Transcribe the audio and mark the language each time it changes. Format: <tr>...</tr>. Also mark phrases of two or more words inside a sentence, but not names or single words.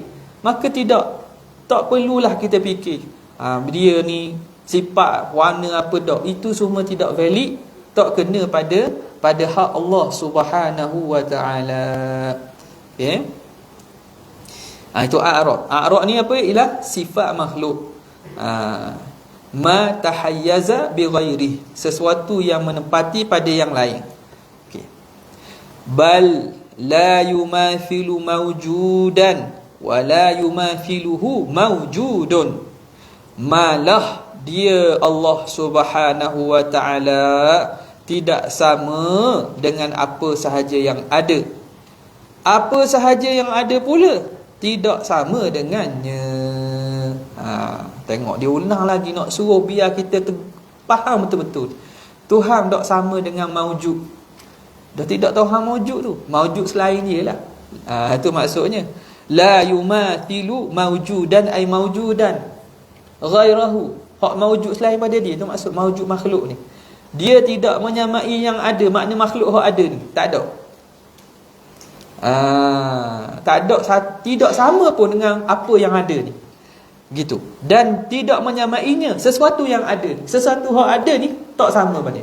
<ms>Maka tak perlulah kita fikir dia ni sifat warna apa dak. Itu semua tidak valid, tak kena pada hak Allah</ms> <ar>سبحانه وتعالى.</ar> <ms>Okey. Itu a'rad. A'rad ni apa? Ialah sifat makhluk.</ms> <ar>ما تحيز بغيره,</ar> <ms>sesuatu yang menempati pada yang lain. Okey.</ms> <ar>بل لا يماثل موجودا ولا يماثله موجود.</ar> <ms>Malah dia Allah</ms> <ar>سبحانه وتعالى</ar> <ms>tidak sama dengan apa sahaja yang ada. Apa sahaja yang ada pula tidak sama dengannya. Tengok dia ulang lagi nak suruh biar kita faham betul-betul. Tuhan tak sama dengan maujud. Dah tidak tahu hang maujud tu. Maujud selain dia lah. Itu maksudnya.</ms> <ar>لا يماثل موجودا أي موجودا غيره.</ar> <ms>Hak maujud selain pada dia. Itu maksud maujud makhluk ni. Dia tidak menyamai yang ada. Makna makhluk hak ada ni. Tak ada. Tidak sama pun dengan apa yang ada ni. Gitu. Dan tidak menyamainya sesuatu yang ada ni. Sesuatu yang ada ni tak sama pada dia.</ms>